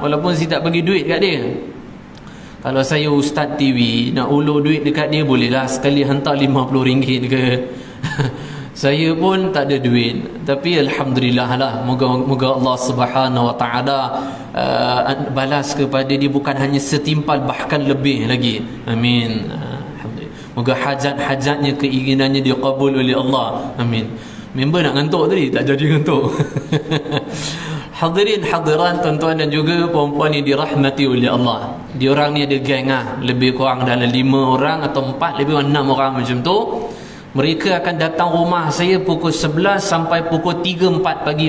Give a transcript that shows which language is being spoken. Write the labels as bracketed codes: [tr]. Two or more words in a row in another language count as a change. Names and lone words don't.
[ms] Walaupun saya tak bagi duit kat dia. Kalau saya ustaz TV, nak ulur duit dekat dia, bolehlah sekali hantar RM50 ke. Saya pun tak ada duit, tapi alhamdulillah lah, moga [ar] الله سبحانه وتعالى [ms] balas kepada dia bukan hanya setimpal, bahkan lebih lagi. Amin. Moga hajat-hajatnya, keinginannya diqabul oleh Allah. Amin. Member nak ngantuk tadi, tak jadi ngantuk. Hadirin hadiran, tuan-tuan dan juga puan-puan yang dirahmati oleh Allah. Diorang ni ada geng lah, lebih kurang dalam 5 orang atau 4, lebih kurang 6 orang macam tu. Mereka akan datang rumah saya pukul 11 sampai pukul 3-4 pagi.